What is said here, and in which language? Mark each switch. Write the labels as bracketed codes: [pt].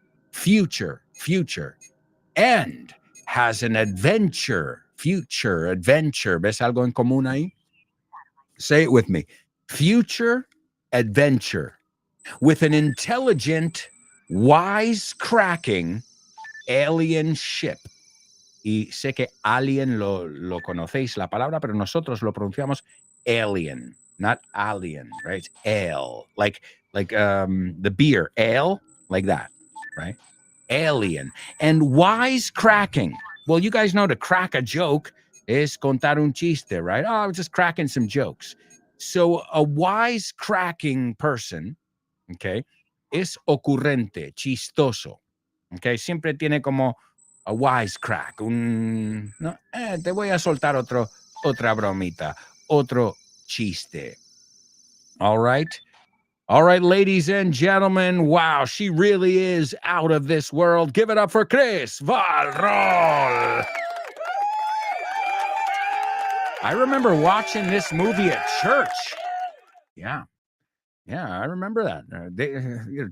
[en] Future, and has an adventure, future, adventure. [es] ¿Ves algo en común ahí? [en] Say it with me. Future, adventure, with an intelligent, wisecracking alien ship. [es] Y sé que alien lo conocéis la palabra, pero nosotros lo pronunciamos alien, [en] not alien, right? It's ale, like the beer, ale, like that, right? Alien. And wisecracking. Well, you guys know to crack a joke is [es] contar un chiste, [en] right? Oh, I was just cracking some jokes. So a wisecracking person, okay, [es] es ocurrente, chistoso. Okay, siempre tiene como a wisecrack, no, te voy a soltar otra bromita, otro chiste. [en] All right. All right, ladies and gentlemen, wow, she really is out of this world. Give it up for Chris Valrol. I remember watching this movie at church. Yeah, I remember that.